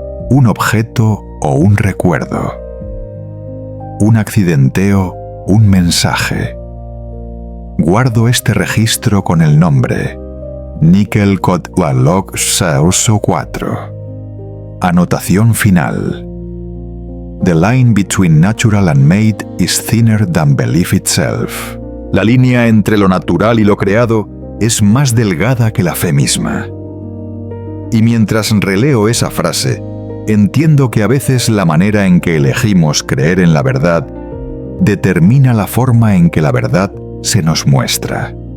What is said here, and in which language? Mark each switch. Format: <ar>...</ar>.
<es>Un objeto o un recuerdo. Un accidenteo, un mensaje. Guardo este registro con el nombre Nickel Code Log Source 4. Anotación final.</es> <en>The line between natural and made is thinner than belief itself.</en> <es>La línea entre lo natural y lo creado es más delgada que la fe misma. Y mientras releo esa frase, entiendo que a veces la manera en que elegimos creer en la verdad determina la forma en que la verdad se nos muestra.</es>